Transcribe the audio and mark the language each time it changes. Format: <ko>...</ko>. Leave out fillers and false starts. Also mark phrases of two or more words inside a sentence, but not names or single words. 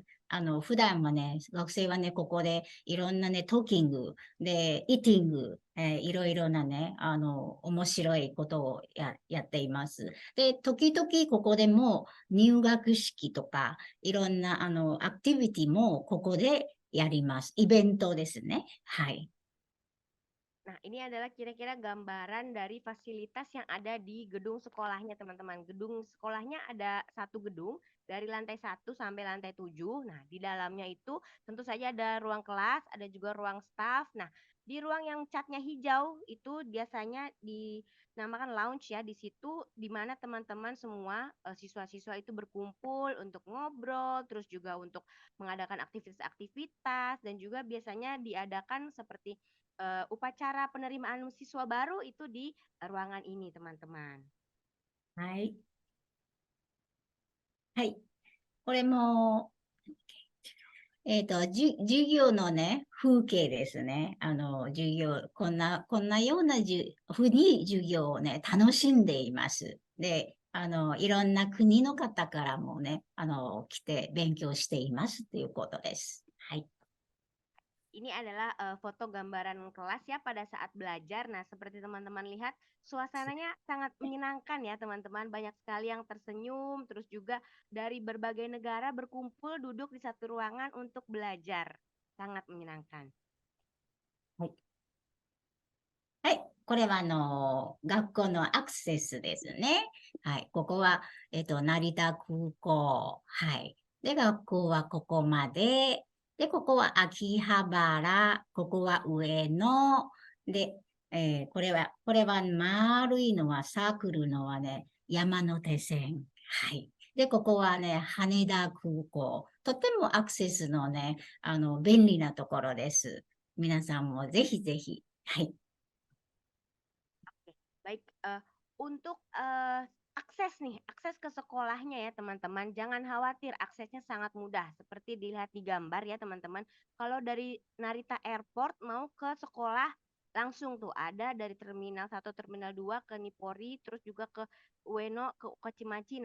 <ja>普段はね、学生はね、ここでいろんなね、トーキングで、イーティング、いろいろなね、面白いことをやっています。で、時々ここでも入学式とか、いろんな、アクティビティもここでやります。イベントですね。はい。</ja> <id>Nah, ini adalah kira-kira gambaran dari fasilitas yang ada di gedung sekolahnya, teman-teman. Gedung sekolahnya ada satu gedung dari lantai 1 sampai lantai 7. Nah, di dalamnya itu tentu saja ada ruang kelas, ada juga ruang staff. Nah, Di ruang yang catnya hijau itu biasanya dinamakan lounge ya. Di situ di mana teman-teman semua siswa-siswa itu berkumpul untuk ngobrol, terus juga untuk mengadakan aktivitas-aktivitas dan juga biasanya diadakan seperti upacara penerimaan siswa baru itu di ruangan ini, teman-teman.</id> <ja>はい。はい。これも、授業のね、風景ですね。授業、こんなようなふうに授業をね、楽しんでいます。で、いろんな国の方からもね、来て勉強していますということです。はい。</ja> <id>Ini adalah foto gambaran kelas ya pada saat belajar. Nah, seperti teman-teman lihat, suasananya sangat menyenangkan ya teman-teman. Banyak sekali yang tersenyum, terus juga dari berbagai negara berkumpul duduk di satu ruangan untuk belajar. Sangat menyenangkan.</id> <ja>はい。これは学校のアクセスですね。はい。ここは、成田空港。はい。で、学校はここまで。で、ここは秋葉原。ここは上野。で、これは丸いのは、サークルのはね、山手線。はい。で、ここはね、羽田空港。とてもアクセスのね、便利なところです。皆さんもぜひぜひ。はい。</ja> <id>Baik, untuk akses ke sekolahnya ya teman-teman, jangan khawatir, aksesnya sangat mudah. Seperti dilihat di gambar ya teman-teman, kalau dari Narita Airport mau ke sekolah langsung tuh ada dari Terminal 1, Terminal 2 ke Nippori, terus juga ke Ueno, ke Chimachi.</id>